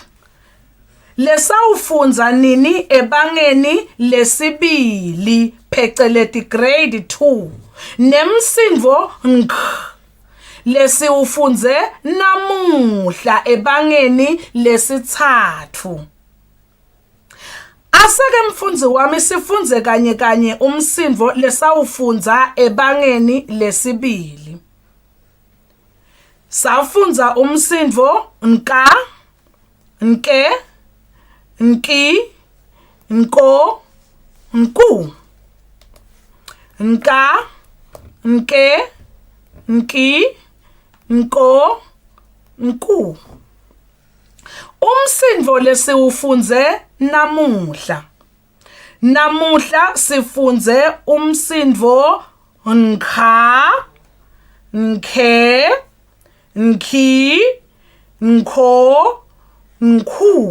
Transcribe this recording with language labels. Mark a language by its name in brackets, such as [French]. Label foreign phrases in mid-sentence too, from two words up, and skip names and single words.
[Swati] Lesawufunza nini ebangeni lesibili pheceleti grade 2 nemsindvo nkh lesiwufunze namuhla ebangeni lesithathu. Aseke mfundzi wami sifunze kanye umsindvo lesawufunza ebangeni lesibili. Safunza umsindvo nka, nke, nki, nko, nku. Nka, nke, nki, nko, nku. Umsindvo lesiwufunze namuhla. Namuhla sifunze umsindvo nkha, nkhe, nkhi, nkho, nkhu.